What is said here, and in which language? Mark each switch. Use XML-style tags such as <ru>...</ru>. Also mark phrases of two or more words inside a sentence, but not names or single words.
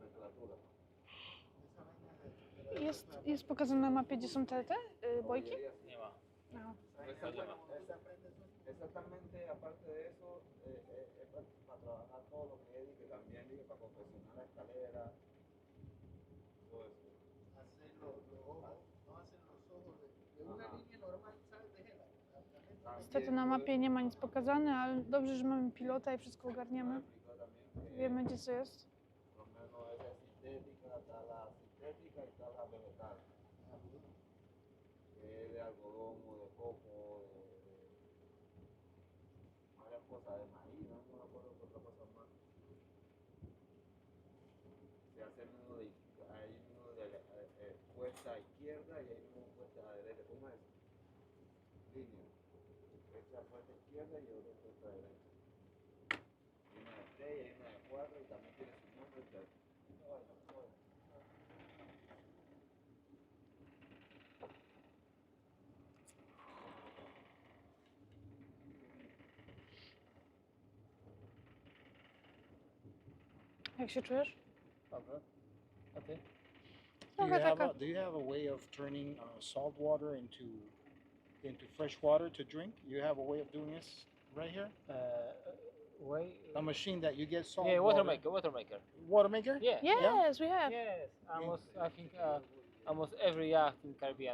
<pl>temperatura. Jest pokazane na mapie, gdzie są te bojki? Nie ma. No.</pl> <es>Exactamente, aparte de eso, es para trabajar todo lo que es, que también digo, para confeccionar la escalera, todo eso. Hacer los ojos, no hacer los ojos de una línea normal, ¿sabes? De gela.</es> <pl>Niestety na mapie nie ma nic pokazane, ale dobrze, że mamy pilota i wszystko ogarniemy. Wiemy, gdzie co jest.</pl> <es>Por lo menos esa es sintética, está la sintética y está la vegetal. Que es de algodón o de coco, varias cosas de maíz, no me acuerdo qué otra cosa más. Se hace nudo de, hay nudo de puesta izquierda y hay nudo puesta derecha. ¿Cómo es? Línea. Esta puesta izquierda y otra puesta derecha. Hay una de 3 y hay una de 4 y también tiene su nombre.</es> <pl>Jak się czujesz? Dobra. A ty? Trochę taka.</pl> <en>Do you have a way of turning salt water into fresh water to drink? You have a way of doing this right here? Way... A machine that you get salt Yeah, water water. maker. Water maker? Yeah. Yes, we have. Yes, I think almost every yacht in Caribbean.</en>